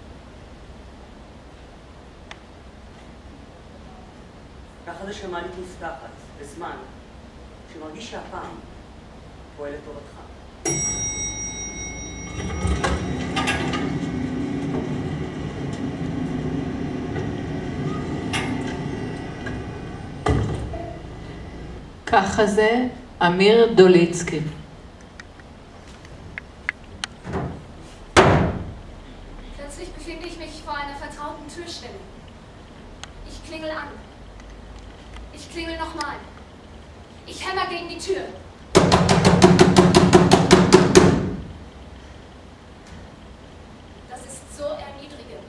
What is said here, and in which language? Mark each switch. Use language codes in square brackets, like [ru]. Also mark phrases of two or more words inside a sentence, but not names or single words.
[he] ככה זה שהמעלית נפתחת, בזמן, שמרגיש שהפעם פועל לטובתך. ככה זה אמיר דוליצקי. [de] Plötzlich befinde ich mich vor einer vertrauten Türstelle. Ich klingel an. Ich klingel nochmal. Ich hämmer gegen die Tür. Das ist so erniedrigend.